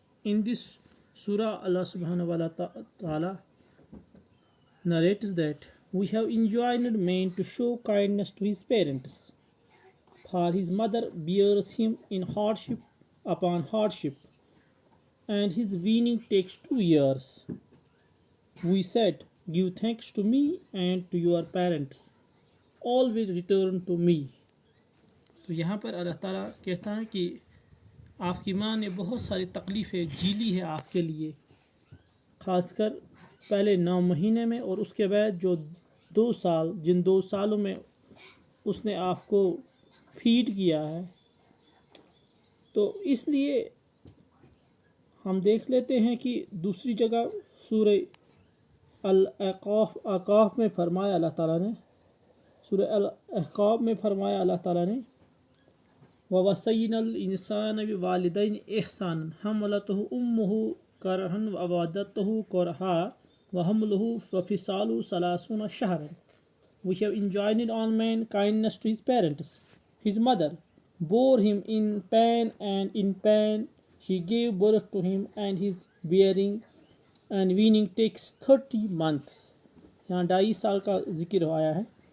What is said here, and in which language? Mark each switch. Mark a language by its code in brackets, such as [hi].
[en] In this surah, Allah subhanahu wa ta'ala narrates that we have enjoined man to show kindness to his parents, for his mother bears him in hardship upon hardship, and his weaning takes 2 years. We said, give thanks to me and to your parents, all will return to me. [ur] تو یہاں پر اللہ تعالیٰ کہتا ہے کہ آپ کی ماں نے بہت ساری تکلیفیں جھیلی ہے آپ کے لیے، خاص کر پہلے 9 مہینے میں، اور اس کے بعد جو 2 سال، جن 2 سالوں میں اس نے آپ کو فیڈ کیا ہے. تو اس لیے ہم دیکھ لیتے ہیں کہ دوسری جگہ سورہ الاحقاف میں فرمایا اللہ تعالیٰ نے، سورہ الاحقاف میں فرمایا اللہ تعالیٰ نے [ar] وَوَصَّيْنَا الْإِنسَانَ بِوَالِدَيْهِ إِحْسَانًا حَمَلَتْهُ أُمُّهُ كَرْهًا وَوَلَدَتْهُ كُرْهًا وَحَمْلُهُ وَفِصَالُهُ 30 شهرًا. [en] We have enjoined on man kindness to his parents. His mother bore him in pain, and in pain she gave birth to him, and his bearing and weaning takes 30 months. [ur] یہاں 2.5 سال کا ذکر آیا ہے.